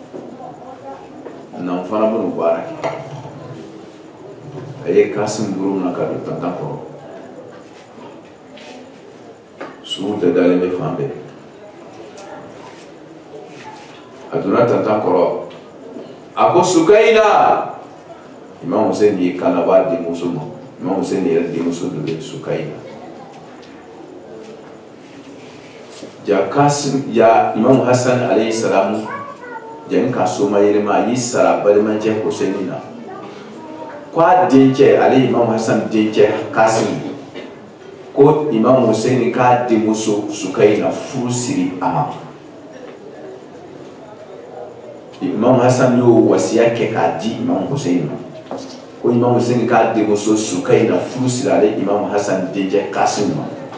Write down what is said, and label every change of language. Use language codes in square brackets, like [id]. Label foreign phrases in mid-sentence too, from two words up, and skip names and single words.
[bm] na n fana bɛn'o baara kɛ a ye Kasim bolo minɛ ka don tantan kɔrɔ sugu bɛɛ dalen bɛ fan bɛɛ a donna tantan kɔrɔ a ko Sukayina Imam Hussein ye kana b'a denmuso ma Imam Hussein yɛrɛ denmuso dɔ bɛ Sukayina ja Kasim ya Imam Hasan [ar] عليه السلام [bm] jɛn ka soma yɛlɛma a y'i sara balimacɛ Hussein na ko a dencɛ ale Imam Hasan dencɛ Kasim ko Imam Hussein k'a denmuso Sukayina furu siri a ma Imam Hasan y'o wasiya kɛ k'a di Imam Hussein ma ko Imam Hussein k'a denmuso Sukayina furu siri ale Imam Hasan dencɛ Kasim ma